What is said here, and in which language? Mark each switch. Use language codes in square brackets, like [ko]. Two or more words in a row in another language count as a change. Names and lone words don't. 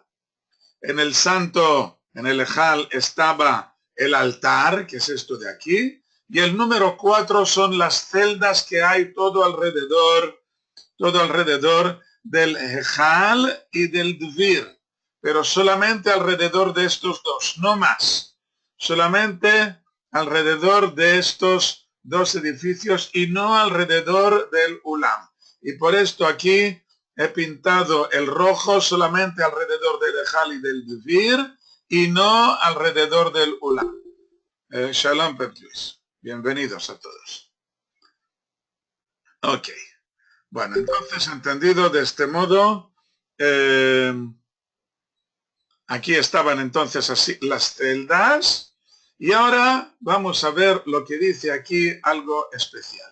[es] En el santo, en el ejal, estaba el altar, que es esto de aquí, y el número 4 son las celdas que hay todo alrededor del ejal y del dvir, pero solamente alrededor de estos dos, no más, solamente alrededor de estos dos edificios y no alrededor del ulam. Y por esto aquí he pintado el rojo solamente alrededor del ejal y del dvir y no alrededor del ulam. Shalom, Petruis. Bienvenidos a todos. Ok. Bueno, entonces, entendido de este modo, aquí estaban entonces así las celdas y ahora vamos a ver lo que dice aquí algo especial.